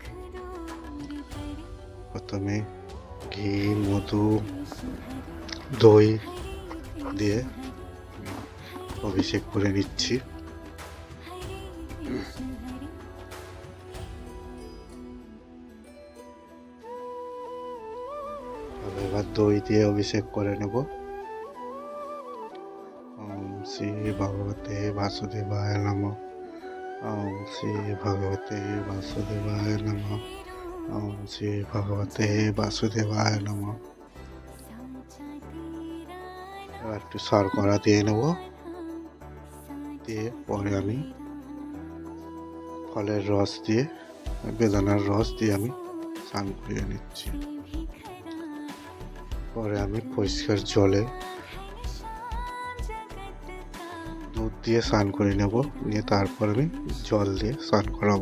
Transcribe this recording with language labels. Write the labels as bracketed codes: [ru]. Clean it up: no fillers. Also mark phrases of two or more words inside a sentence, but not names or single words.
[bn] প্রথমে ঘি, মধু, দই দিয়ে অভিষেক করে নিচ্ছি। এবার দই দিয়ে অভিষেক করে নেব। [sa] ওম শ্রী ভগবতে বাসুদেবায় নমঃ। ওম শ্রী ভগবতে বাসুদেবায় নমঃ। ওম শ্রী ভগবতে বাসুদেবায় নমঃ। [bn] এবার একটু শর্করা দিয়ে নেব, দিয়ে পরে আমি ফলের রস দিয়ে, বেদানার রস দিয়ে আমি স্নান করিয়ে নিচ্ছি। পরে আমি পরিষ্কার জলে দুধ দিয়ে স্নান করে নেব, নিয়ে তারপর আমি জল দিয়ে স্নান করাবো।